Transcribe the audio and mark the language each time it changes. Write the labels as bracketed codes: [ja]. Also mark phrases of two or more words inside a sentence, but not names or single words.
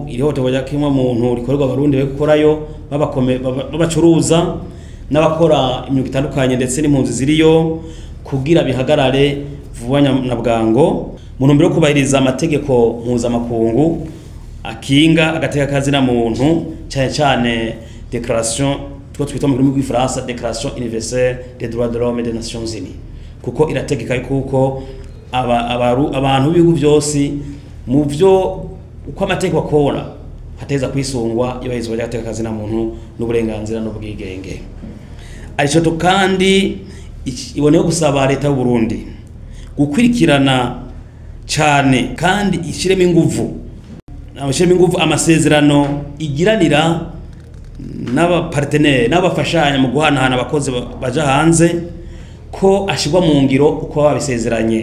[rn] irihoterwa ryakimwa muntu rikorerwa abarundi bekorayo babacuruza n'abakora imyuga itandukanye ndetse n'impunzi ziriyo kugira bihagarare vuba na bwango mu ntumbero yo kubahiriza amategeko mpuzamakungu akinga agatakazi na muntu cyane cyane déclaration twita mu rurimi rw'Ifaransa [fr] Déclaration universelle des droits de l'homme et des Nations Unies, [rn] kuko irategeka kuko abantu b'ibihugu byose mu byo uko amategeko akora hateza kwisungwa ibahirizwa ry'agatakazi na muntu n'uburenganzira n'ubwigenge. Arishoto kandi iboneye gusaba leta y'u Burundi gukwirikirana cyane kandi ishiremo inguvu amasezerano igiranira n'abapartenere n'abafashanya mu guhanahana abakozi baja hanze ko ashirwa mu ngiro uko babisezeranye.